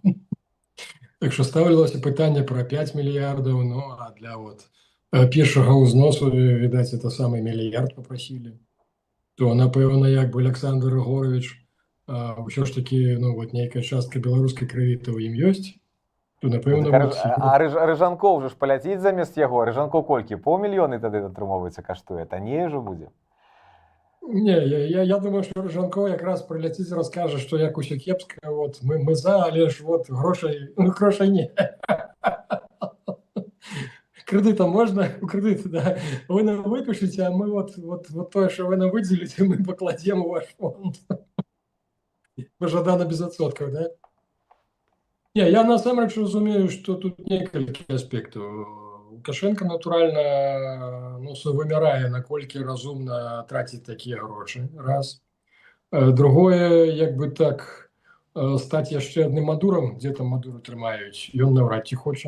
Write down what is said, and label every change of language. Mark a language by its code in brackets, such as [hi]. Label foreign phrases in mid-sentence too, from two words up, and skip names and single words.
[be] Так што ставілася пытанне пра 5 мільярдаў, ну, а для першага ўзносу, відаць, это самы мільярд папрасілі. То, напэўна, як бы Александр Егорович, ўсё ж такі, ну, вот нейкая частка беларускай крыві то ў ім ёсць, то, напэўна... А Рыжанкоў же ж паляціць замест яго? Рыжанкоў колькі? Паўмільёны тады атрымоўваецца каштуе? Танней же будзе? Не, [ru] я думаю, что Рыжанков [be] якраз [ru] прилетит и расскажет, что [be] як усё кепска, вот мы за, але ж вот грошей не. [ru] Кредита можно, кредит, да. Вы нам выпишите, а мы вот то, что вы нам выделите, мы покладем в ваш фонд. [be] Пожадано без отсотков, да? Не, я насамрэч разумею, что тут некалькі аспектаў. Лукашенко, натуральна, ну, вымярае, наколькі разумна траціць такія грошы, раз. Другое, як бы так, стаць яшчэ адным Мадурам, дзе там Мадуру трымаюць, ён наўрад ці хоча.